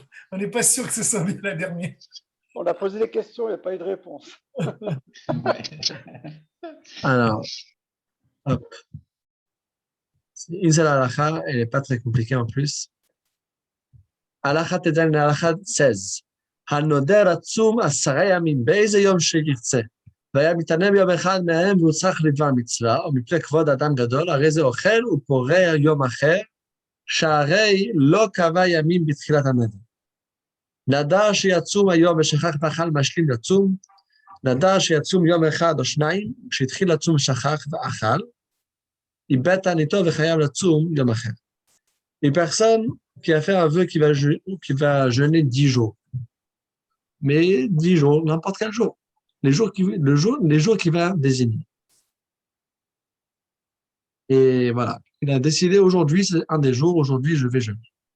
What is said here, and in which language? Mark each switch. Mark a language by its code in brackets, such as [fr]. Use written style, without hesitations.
[fr] On n'est pas sûr que ce soit bien la dernière. On a posé des questions, il n'y a pas eu de réponse. Ouais. Alors, hop. C'est une seule halakha, elle n'est pas très compliquée en plus. Halakha Tedan, halakha 16. [he] הנודר עצום 10 ימים, באיזה יום שירצה. והיה מתענה ביום אחד מהם והוא צריך לדבר מצווה, או מפני כבוד אדם גדול, הרי זה אוכל ופורע יום אחר, שהרי לא קבע ימים בתחילת הנדר. נדר שיצום היום ושכח ואכל משלים לצום, נדר שיצום יום אחד או שניים, כשהתחיל לצום שכח ואכל, איבד תעניתו וחייב לצום יום אחר. [fr] Une personne qui a fait un vœu qui va jeûner 10 jours. Mais 10 jours, n'importe quel jour. Les jours qu'il va désigner. Et voilà. Il a décidé aujourd'hui, c'est un des jours, aujourd'hui je vais jeûner.